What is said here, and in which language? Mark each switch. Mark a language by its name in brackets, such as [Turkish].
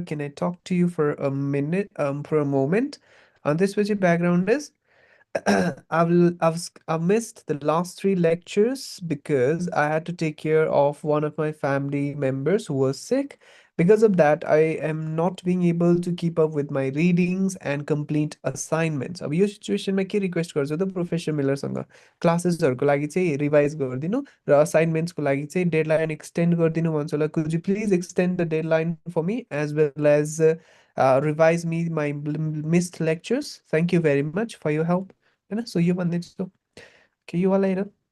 [English] Can I talk to you for a minute, for a moment?" And this was your background is. I've missed the last three lectures because I had to take care of one of my family members who was sick. Because of that, I am not being able to keep up with my readings and complete assignments. [Nepali] अब यो सिचुएसनमा के request गर्छु त professor मिलरसँग, क्लासेसहरूको लागि चाहिँ revise गरिदिनु र असाइनमेन्ट्सको लागि चाहिँ डेडलाइन एक्सटेन्ड गरिदिनु भन्छु होला। [English] Could you please extend the deadline for me as well as revise me my missed lectures. Thank you very much for your help. [Nepali] होइन, सो यो भन्दै छु कि योवाला हेर।